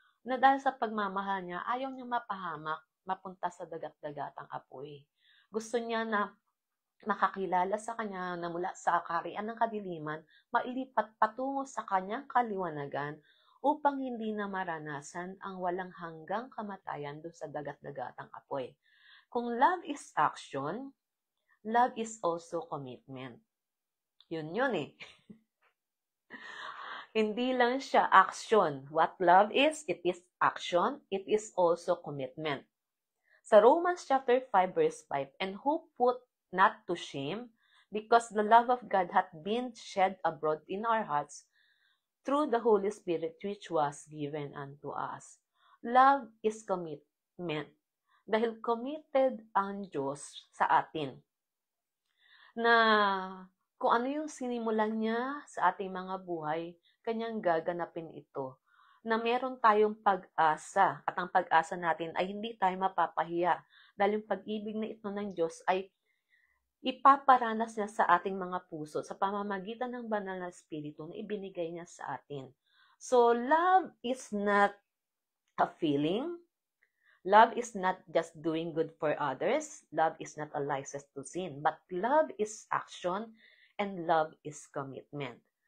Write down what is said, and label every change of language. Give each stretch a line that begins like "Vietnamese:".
Filipino: Na dahil sa pagmamahal niya, ayaw niya mapahamak, mapunta sa dagat-dagatang apoy. Gusto niya na makakilala sa kanya na mula sa kaharian ng kadiliman, mailipat patungo sa kanyang kaliwanagan upang hindi na maranasan ang walang hanggang kamatayan doon sa dagat-dagatang apoy.
English: Kung love is action, love is also commitment.
Filipino: Yun eh. Hindi lang siya action.
English: What love is, it is action, it is also commitment. Sa Romans chapter 5 verse 5, and who put not to shame, because the love of God hath been shed abroad in our hearts through the Holy Spirit which was given unto us. Love is commitment.
Filipino: Dahil committed ang Diyos sa atin. Na kung ano yung sinimulan niya sa ating mga buhay, kanyang gaganapin ito. Na meron tayong pag-asa, at ang pag-asa natin ay hindi tayo mapapahiya. Dahil yung pag-ibig na ito ng Diyos ay ipaparanas niya sa ating mga puso sa pamamagitan ng banal na Espiritu na ibinigay niya sa atin.
English: So, love is not a feeling. Love is not just doing good for others. Love is not a license to sin. But love is action and love is commitment.